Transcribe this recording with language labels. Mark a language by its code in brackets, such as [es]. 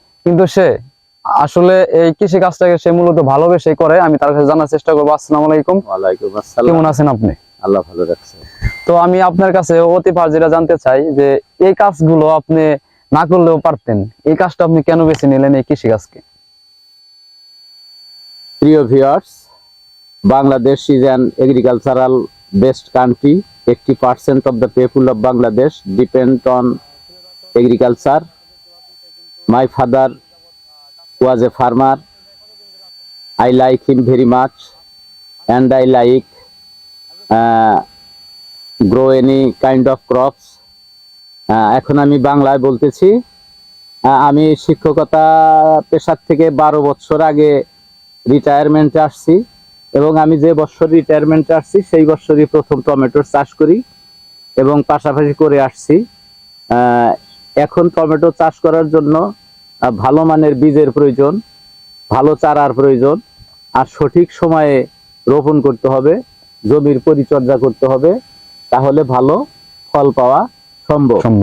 [bn] কিন্তু সে আসলে এই কৃষি কাজটাকে সে মূলত ভালোবেসে করে। আমি তার কাছে জানার চেষ্টা করবো। আসসালামু আলাইকুম। ওয়ালাইকুম আসসালাম। কেমন আছেন আপনি? আল্লাহ ভালো রাখছে। তো আমি আপনার কাছে অতি যেটা জানতে চাই যে এই কাজগুলো আপনি না করলেও পারতেন, এই কাজটা আপনি কেন বেছে নিলেন এই কৃষি কাজকে? প্রিয় viewers, [en] Bangladesh is an agricultural based country. 80% of the people of Bangladesh depend on agriculture. My father was a farmer. I like him very much, and I like grow any kind of crops. [bn] এখন আমি বাংলায় বলতেছি। আমি শিক্ষকতা পেশার থেকে 12 বছর আগে রিটায়ারমেন্টে আসছি, এবং আমি যে বছর রিটায়ারমেন্টে আসছি সেই বছরই প্রথম টমেটোর চাষ করি এবং পাশাপাশি করে আসছি। এখন টমেটো চাষ করার জন্য ভালো মানের বীজের প্রয়োজন, ভালো চারার প্রয়োজন, আর সঠিক সময়ে রোপণ করতে হবে, জমির পরিচর্যা করতে হবে, তাহলে ভালো ফল পাওয়া সম্ভব।